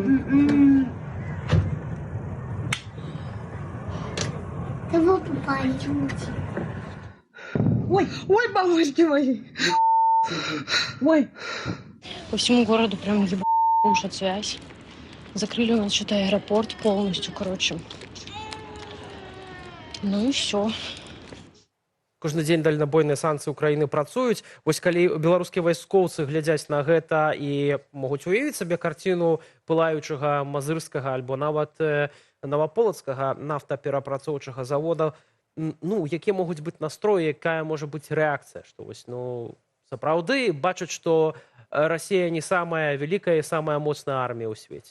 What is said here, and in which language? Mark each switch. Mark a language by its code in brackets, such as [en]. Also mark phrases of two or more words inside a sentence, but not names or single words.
[ru] Кого попали? Ой, ой, бабушки мои. Ой. По всему городу прям ебать связь. Закрыли у нас что-то аэропорт полностью, короче. Ну и все. [be] Кожны дзень дальнабойныя санкцыі Украіны працуюць. Вось калі беларускія вайскоўцы глядзяць на гэта і могуць уявіць сабе карціну пылаючага мазырскага альбо нават наваполацкага нафтаперапрацоўчага завода, якія могуць быць настроі, якая можа быць рэакцыя, што вось, сапраўды бачаць, што Расія не самая вялікая і самая моцная армія ў свеце.